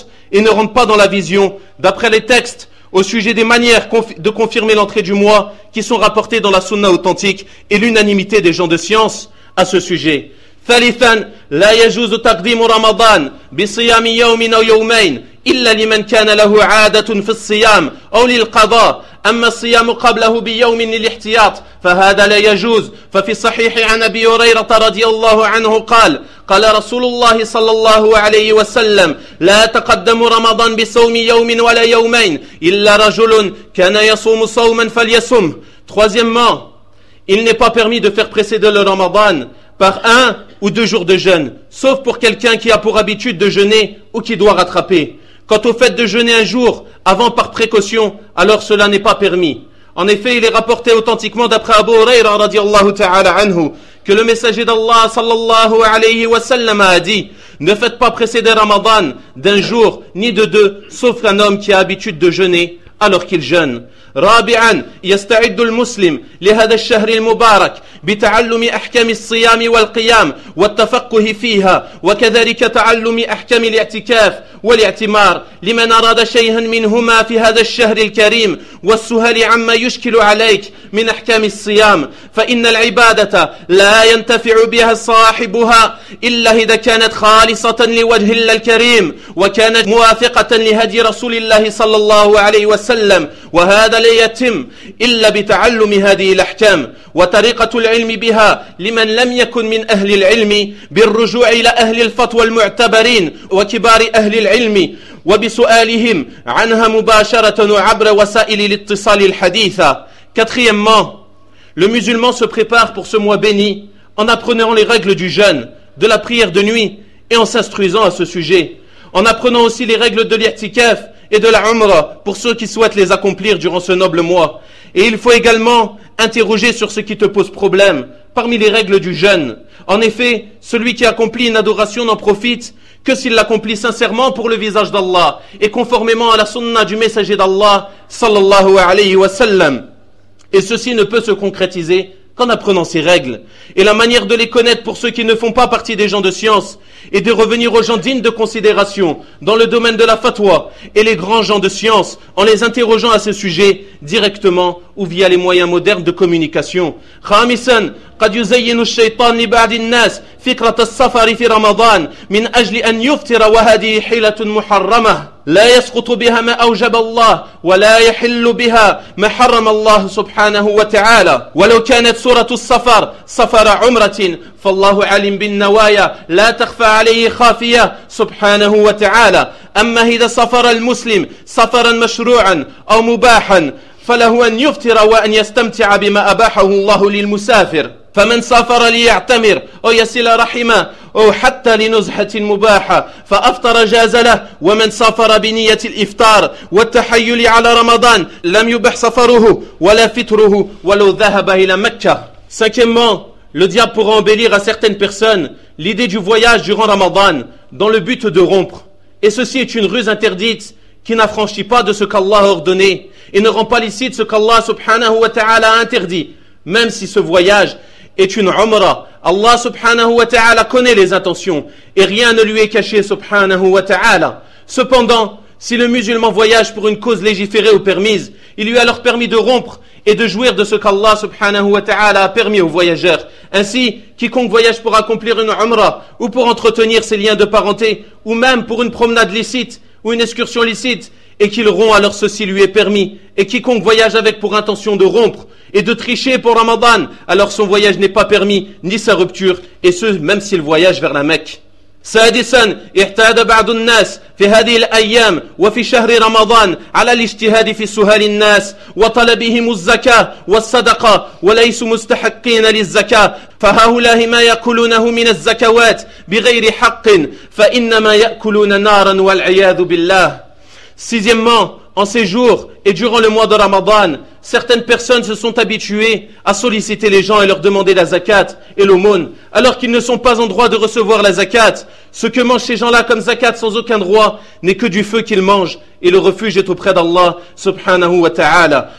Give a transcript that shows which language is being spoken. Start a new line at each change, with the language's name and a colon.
French: Et ne rentre pas dans la vision, d'après les textes, au sujet des manières de confirmer l'entrée du mois qui sont rapportées dans la sunna authentique et l'unanimité des gens de science à ce sujet.
Arabic: ثالثا لا يجوز تقديم رمضان بصيام يوم او يومين الا لمن كان له عاده في الصيام او للقضاء اما الصيام قبله بيوم للاحتياط فهذا لا يجوز ففي الصحيح عن ابي هريره رضي الله عنه قال قال رسول الله صلى الله عليه وسلم لا تقدموا رمضان بصوم يوم ولا يومين الا رجل كان يصوم صوما فليصم.
French: Troisièmement, il n'est pas permis de faire précéder le Ramadan par un ou deux jours de jeûne, sauf pour quelqu'un qui a pour habitude de jeûner ou qui doit rattraper. Quant au fait de jeûner un jour avant par précaution, alors cela n'est pas permis. En effet, il est rapporté authentiquement d'après Abu Hurayra radiallahu ta'ala anhu que le messager d'Allah sallallahu alayhi wa sallam a dit: ne faites pas précéder Ramadan d'un jour ni de deux, sauf qu'un homme qui a habitude de jeûner alors qu'il jeûne.
Arabic: رابعا يستعد المسلم لهذا الشهر المبارك بتعلم أحكام الصيام والقيام والتفقه فيها وكذلك تعلم أحكام الاعتكاف والاعتمار لمن أراد شيئا منهما في هذا الشهر الكريم والسهل عما يشكل عليك من أحكام الصيام فإن العبادة لا ينتفع بها صاحبها إلا إذا كانت خالصة لوجه الله الكريم وكانت موافقة لهدي رسول الله صلى الله عليه وسلم وهذا لا يتم إلا بتعلم هذه الأحكام وطريقة العلم بها لمن لم يكن من أهل العلم بالرجوع إلى أهل الفتوى المعتبرين وكبار أهل العلم وبسؤالهم عنها مباشرة وعبر وسائل الاتصال الحديثة.
French: Quatrièmement, le musulman se prépare pour ce mois béni en apprenant les règles du jeûne, de la prière de nuit et en s'instruisant à ce sujet, en apprenant aussi les règles de l'i'tikaf et de la umrah pour ceux qui souhaitent les accomplir durant ce noble mois. Et il faut également interroger sur ce qui te pose problème parmi les règles du jeûne. En effet, celui qui accomplit une adoration n'en profite que s'il l'accomplit sincèrement pour le visage d'Allah et conformément à la sunna du messager d'Allah sallallahu alayhi wa sallam. Et ceci ne peut se concrétiser qu'en apprenant ces règles et la manière de les connaître pour ceux qui ne font pas partie des gens de science et de revenir aux gens dignes de considération dans le domaine de la fatwa et les grands gens de science en les interrogeant à ce sujet directement ou via les moyens modernes de communication.
Arabic: Khamisan, قد يزين الشيطان لبعض الناس فكرة السفر في رمضان من أجل أن يفطر وهذه حيلة محرمة لا يسقط بها ما أوجب الله ولا يحل بها ما حرم الله سبحانه وتعالى ولو كانت سورة السفر سفر عمرة فالله عليم بالنوايا لا تخفى عليه خافية سبحانه وتعالى أما إذا سفر المسلم سفرا مشروعا أو مباحا فله أن يفطر وأن يستمتع بما أباحه الله للمسافر فمن سافر ليعتمر أو يصل رحمه أو حتى لنزحة مباحة فأفطر جاز له ومن سافر بنية الإفطار والتحيل على رمضان لم يبح سفره ولا فطره ولو ذهب إلى مكة.
French: Cinquièmement, le diable pourra embellir à certaines personnes l'idée du voyage durant Ramadan dans le but de rompre. Et ceci est une ruse interdite qui n'affranchit pas de ce qu'Allah a ordonné et ne rend pas licite ce qu'Allah subhanahu wa ta'ala a interdit, même si ce voyage est une umra. Allah subhanahu wa ta'ala connaît les intentions et rien ne lui est caché subhanahu wa ta'ala. Cependant, si le musulman voyage pour une cause légiférée ou permise, il lui est alors permis de rompre et de jouir de ce qu'Allah subhanahu wa ta'ala a permis aux voyageurs. Ainsi, quiconque voyage pour accomplir une umra ou pour entretenir ses liens de parenté ou même pour une promenade licite ou une excursion licite et qu'il rompt, alors ceci lui est permis. Et quiconque voyage avec pour intention de rompre et de tricher pour Ramadan, alors son voyage n'est pas permis, ni sa rupture, et ce, même s'il voyage vers la Mecque.
Arabic: سادسا اعتاد بعض الناس في هذه الأيام وفي شهر رمضان على الاجتهاد في سهال الناس وطلبهم الزكاة والصدقة وليسوا مستحقين للزكاة فهؤلاء ما يأكلونه من الزكوات بغير حق فإنما يأكلون نارا والعياذ بالله.
French: Sixièmement, en ces jours et durant le mois de Ramadan, certaines personnes se sont habituées à solliciter les gens et leur demander la zakat et l'aumône, alors qu'ils ne sont pas en droit de recevoir la zakat. Ce que mangent ces gens-là comme zakat sans aucun droit n'est que du feu qu'ils mangent, et le refuge est auprès d'Allah subhanahu wa ta'ala.